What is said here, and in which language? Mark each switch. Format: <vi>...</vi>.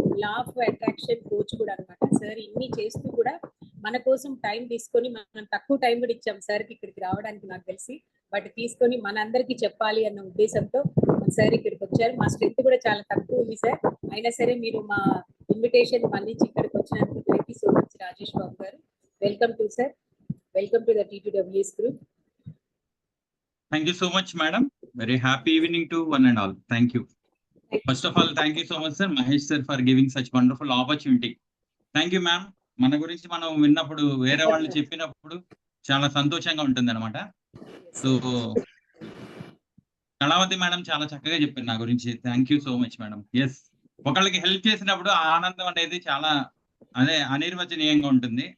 <te>Law of attraction coach కూడా అనమాట sir. ఇన్ని చేస్తూ కూడా మన కోసం టైం తీసుకొని, మనం తక్కువ టైం కూడా ఇచ్చాం సార్కి ఇక్కడికి రావడానికి నాకు తెలిసి, బట్ తీసుకొని మనందరికీ చెప్పాలి అన్న ఉద్దేశంతో సార్ ఇక్కడికి వచ్చారు. మా స్ట్రెంత్ కూడా చాలా తక్కువ ఉంది సార్, అయినా సరే మీరు మా ఇన్విటేషన్ మన్నించి ఇక్కడికి వచ్చినందుకు</te> <en>thank you so much</en> <te>Rajesh బాబు గారు.</te> <en>Welcome to sir, welcome to the T2WS group. Thank you so much, madam. Very happy evening to one and all. Thank you. First of all, thank you so much, sir, Mahesh sir, for giving such wonderful opportunity. Thank you, ma'am.</en> <te>మన గురించి మనం విన్నప్పుడు, వేరే వాళ్ళు చెప్పినప్పుడు చాలా సంతోషంగా ఉంటుంది అనమాట. సో కళావతి మేడం చాలా చక్కగా చెప్పారు నా గురించి.</te> <en>Thank you so much madam.</en> <te>Yes, ఒకళ్ళకి హెల్ప్ చేసినప్పుడు ఆ ఆనందం అనేది చాలా అనిర్వచనీయంగా ఉంటుంది.</te>